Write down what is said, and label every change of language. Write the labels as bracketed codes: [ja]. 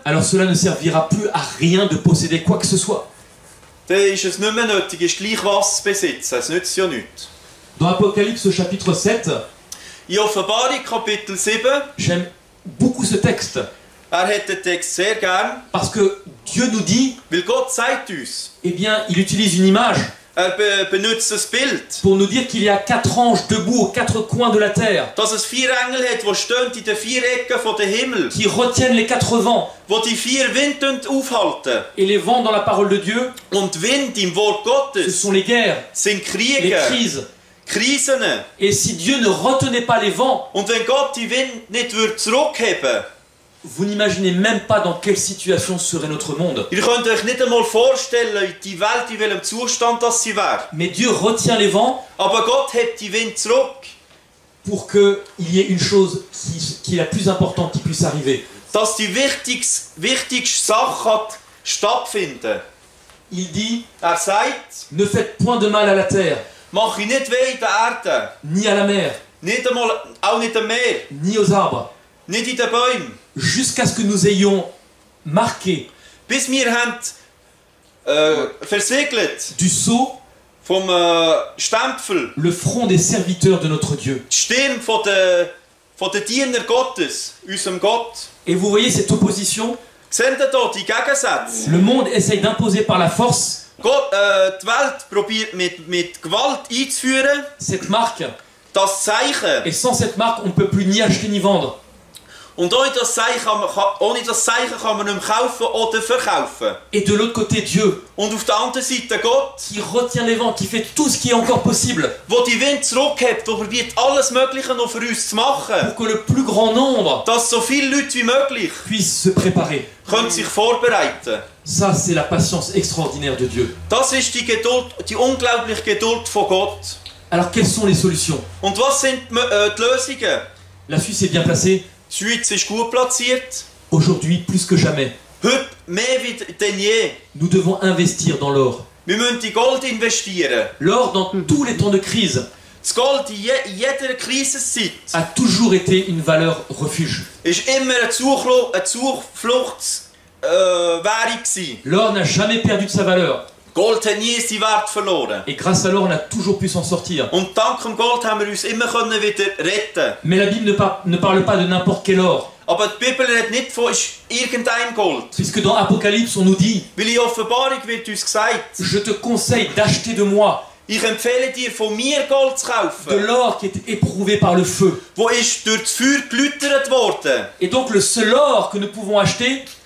[fr] alors cela ne servira plus à rien de posséder quoi que ce soit. [de] dann ist es nicht mehr nötig, ist gleich was zu besitzen. Es nützt ja nichts. [fr] Dans Apocalypse au chapitre 7, [de] In Offenbarung Kapitel 7, [fr] j'aime beaucoup ce texte, [de] er hat den Text sehr gern, [fr] parce que Dieu nous dit, [de] weil Gott sagt uns, [fr] eh bien, il utilise une image [de] benutzt das Bild, [fr] pour nous dire qu'il y a 4 anges debout aux 4 coins de la terre, [de] dass es 4 Engel hat, die stehen in den 4 Ecken von den Himmel, [fr] qui retiennent les 4 vents, [de] die 4 Winde aufhalten. [fr] et les vents dans la parole de Dieu, [de] Und Wind im Wort [fr] ce [de] Gottes [fr] sont les guerres, [de] sind [fr] les [de] Kriege, [fr] crises. [de] Krisen. [fr] Et si Dieu ne retenait pas les vents, [de] Und wenn Gott die Wind nicht zurückheben, [fr] vous n'imaginez même pas dans quelle situation serait notre monde. [de] ihr könnt euch nicht einmal vorstellen, die Welt in welchem Zustand das sie wäre. [fr] Mais Dieu retient les vents [de] Aber Gott hebt die Wind zurück, [fr] pour qu'il y ait une chose qui est la plus importante qui puisse arriver. [de] dass die wichtigste Sache stattfinden. [fr] Il dit, [de] Sagt, [fr] ne faites point de mal à la terre, [de] mach ich nicht weh in der Erde, [fr] ni à la mer, [de] nicht einmal, auch nicht am Meer, [fr] ni aux arbres, [de] nicht in den Bäumen, [fr] jusqu'à ce que nous ayons marqué [de] bis wir haben versiegelt [fr] du sceau [de] vom Stempel [fr] le front des serviteurs de notre Dieu. [de] die Stimme von den Dienern Gottes, unserem Gott. [fr] Et vous voyez cette opposition? [de] Seht ihr hier die Gegensätze? [fr] Le monde essaye d'imposer par la force [de] Gott, die Welt probiert mit Gewalt einzuführen, [fr] cette marque, [de] das Zeichen. [fr] et sans cette marque, on ne peut plus ni acheter ni vendre. [de] Und ohne das Zeichen kann man nicht mehr kaufen oder verkaufen. [fr] Et de l'autre côté, Dieu, [de] Und auf der anderen Seite Gott, [fr] qui retient les vents, qui fait tout ce qui est encore possible [de] der die Wind zurückhebt, der probiert alles Mögliche noch für uns zu machen, [fr] pour que le plus grand nombre [de] dass so viele Leute wie möglich [fr] puissent se préparer. [de] können sich vorbereiten. [fr] Ça, c'est la patience extraordinaire de Dieu. [de] Das ist die Geduld, die unglaubliche Geduld von Gott. [fr] Alors, quelles sont les solutions? [de] Und was sind die Lösungen? [fr] La Suisse est bien placée. [de] Die Schweiz ist gut platziert. [fr] Aujourd'hui, plus que jamais, [de] Heute mehr wie denn je. [fr] nous devons investir dans l'or. [de] Wir müssen in Gold investieren. [fr] L'or, dans tous les temps de crise, [de] Das Gold in jeder Krisenzeit [fr] a toujours été une valeur refuge. [de] ist immer eine Zufluchtswährung gewesen. [fr] L'or n'a jamais perdu de sa valeur. [de] Gold hat nie seinen Wert verloren. [fr] Et grâce à l'or, on a toujours pu s'en sortir. [de] Und dank dem Gold haben wir uns immer wieder retten. [fr] Mais la Bible ne parle pas de n'importe quel or. [de] Aber die Bibel redet nicht von irgendein Gold. [fr] Puisque dans Apocalypse, on nous dit, [de] Weil in Offenbarung wird uns gesagt, [fr] je te conseille d'acheter de moi [de] ich empfehle dir, von mir Gold zu [fr] de [de] kaufen, [fr] l'or qui est éprouvé par le feu. [de] wo ist durch das Feuer geläutert worden. [fr] Et donc le seul or que nous pouvons acheter,